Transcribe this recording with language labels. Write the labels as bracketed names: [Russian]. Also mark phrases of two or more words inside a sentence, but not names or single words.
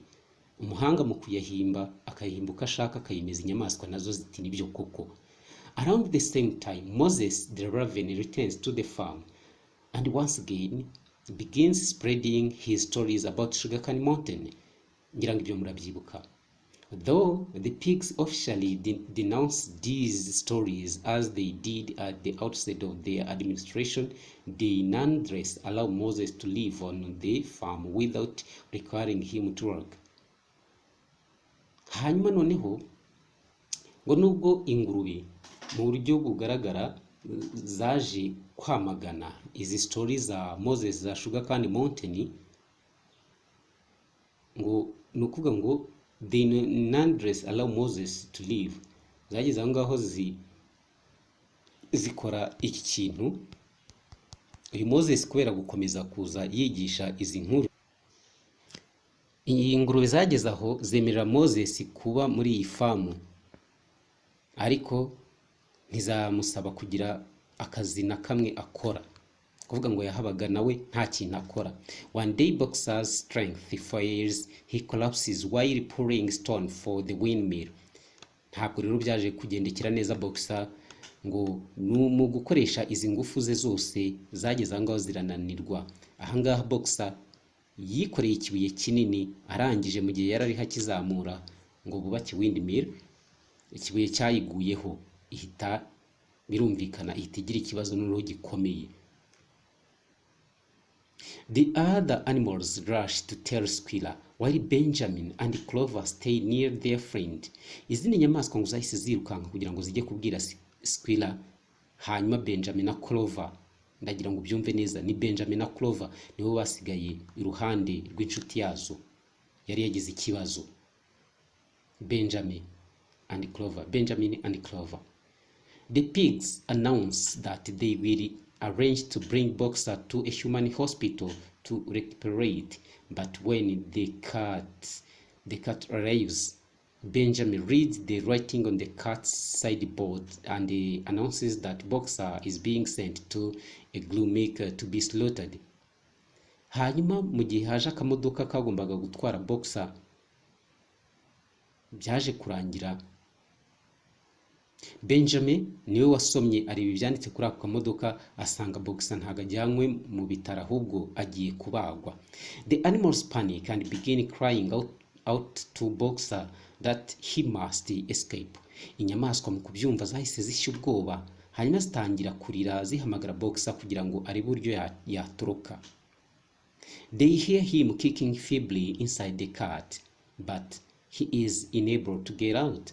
[Kinyarwanda] Umuhanga mu kuyahimba akayihimba uko ashaka akayimeza inyamaswa nazo ziti nibyo koko. [English] Around the same time, Moses the raven returns to the farm and once again begins spreading his stories about Sugarcane Mountain. [Kinyarwanda] Ngira ngo ibyo murabyibuka. [English] Though the pigs officially denounce these stories as they did at the outset of their administration, they nonetheless allow Moses to live on the farm without requiring him to work. [Kinyarwanda] Hanyuma noneho ngo nubwo ingurube mu buryo bugaragara zaje kwamagana izi stories za Moses za Sugarcane Mountain, ngo nukuvuga ngo [English] they nonetheless allow Moses to live. [Kinyarwanda] Zageze aho ngaho zikora iki kintu. Uyu Moses kubera gukomeza kuza yigisha izi nkuru, iyi ngurube zageze aho zemerera Moses kuba muri iyi famu, ariko ntizamusaba kugira akazi na kamwe akora, kuvuga ngo yahabaga nawe nta kintu akora. [English] One day Boxer's strength fails, he collapses while pouring stone for the windmill. [Kinyarwanda] Ntabwo rero byaje kugendekera neza Boxer, ngo mu gukoresha izi ngufu ze zose zageze aho ngaho zirananirwa. Ahangaha Boxer yikoreye ikibuye kinini arangije mu gihe yarari hakizamura ngo bubake windmill, ikibuye cyayiguyeho ihita birumvikana ihita igira ikibazo n'uruhu gikomeye. [English] The other animals rush to tell Squirrel, while Benjamin and Clover stay near their friend. [Kinyarwanda] Izindi nyamaswa ngo zahise zirukanka kugira ngo zijye kubwira Squirrel, hanyuma Benjamin na Clover, ndagira ngo byumve neza, ni Benjamin na Clover nibo basigaye iruhande rw'inshuti yazo yari yagize ikibazo. [English] Benjamin and Clover. The pigs announce that they will arrange to bring Boxer to a human hospital to recuperate, but when the cat arrives, Benjamin reads the writing on the cat's sideboard and announces that Boxer is being sent to a glue maker to be slaughtered. [Kinyarwanda] Hanyuma mu gihe haje akamodoka kagombaga gutwara Boxer, byaje kurangira Benjamin niwe wasomye areba ibyanditse kuri ako kamodoka asanga Boxer ntago ajyanywe mu bitaro ahubwo agiye kubagwa. [English] The animals panic and begin crying out to Boxer that he must escape. [Kinyarwanda] Inyamaswa mu kubyumva zahise zishya ubwoba hanyuma zitangira kurira zihamagara Boxer kugira ngo ari buryo yatoroka. [English] They hear him kicking feebly inside the cart, but he is unable to get out.